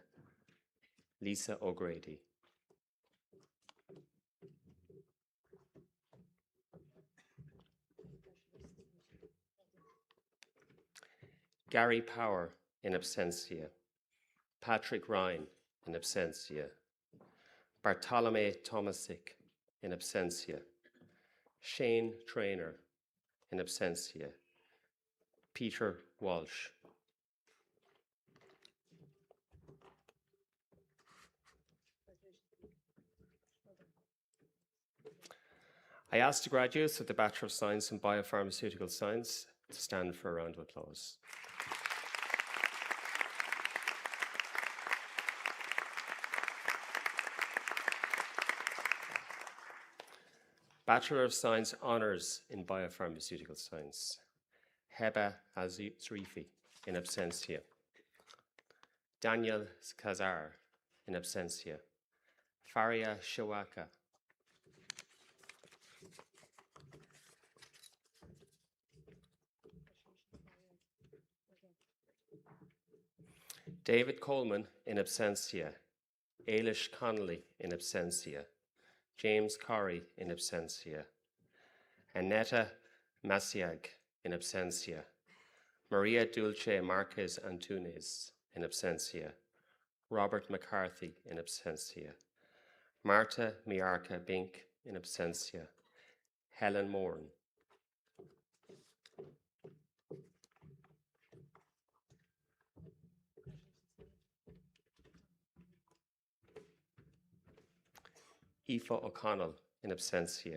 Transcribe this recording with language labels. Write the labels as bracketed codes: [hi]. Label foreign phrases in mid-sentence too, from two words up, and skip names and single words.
[en] Lisa O'Grady. Gary Power, [la] in absentia. [en] Patrick Ryan, [la] in absentia. [en] Bartolome Tomasic, [la] in absentia. [en] Shane Traynor, [la] in absentia. [en] Peter Walsh. I ask the graduates of the Bachelor of Science in Biopharmaceutical Science to stand for a round of applause. Bachelor of Science Honours in Biopharmaceutical Science. Heba Al-Zrifi, [la] in absentia. [en] Daniel Kazar, [la] in absentia. [en] Faria Shawaka. David Coleman, [la] in absentia. [en] Ailish Connolly, [la] in absentia. [en] James Corrie, [la] in absentia. [en] Annetta Masiag, [la] in absentia. [en] Maria Dulce Marquez Antunes, [la] in absentia. [en] Robert McCarthy, [la] in absentia. [en] Marta Miarca Bink, [la] in absentia. [en] Helen Moran. Aoife O'Connell, [la] in absentia.